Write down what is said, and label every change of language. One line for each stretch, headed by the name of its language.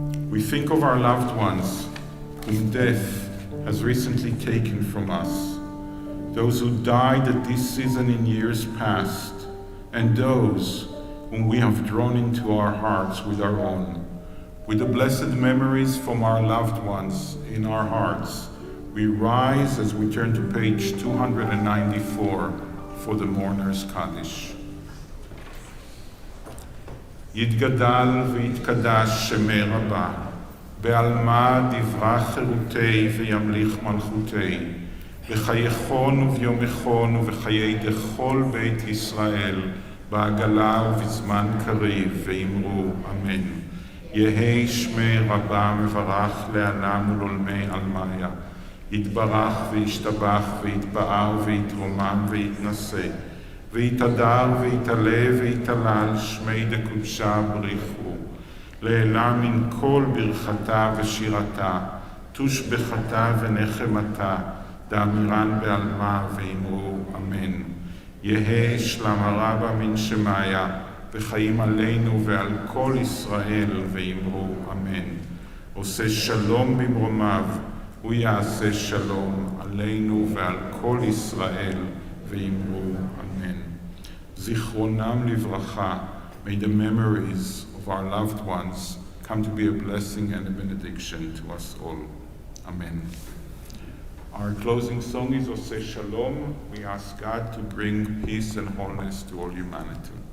English: We think of our loved ones whom death has recently taken from us, those who died at this season in years past, and those whom we have drawn into our hearts with our own. With the blessed memories from our loved ones in our hearts, we rise as we turn to page 294 for the Mourner's Kaddish.
Aramaic: יתגדל ויתקדש שמי רבה, בעלמא דברה חירותי וימליך מלכותי, בחייכון וביומכון ובחיי דכל בית ישראל, בעגלה ובזמן קריב, ואמרו אמן. יהי שמי רבה מברך לעלם ולעולמי עלמיה, יתברך וישתבח ויתפאר ויתרומם ויתנשא, ויתהדר ויתעלה ויתהלל שמי דקודשה בריחו, לעילה מן כל ברכתה ושירתה, תושבחתה ונחמתה, דאמירן בעלמה ואמרו אמן. יהי שלמה רבה מן שמיה, וחיים עלינו ועל כל ישראל ואמרו אמן.
Hebrew: עושה שלום במרומיו, הוא יעשה שלום עלינו ועל כל ישראל ואמרו אמן. זיכרונם לברכה,
English: may the memories of our loved ones come to be a blessing and a benediction to us all. Amen. Our closing song is Oseh Shalom. We ask God to bring peace and wholeness to all humanity.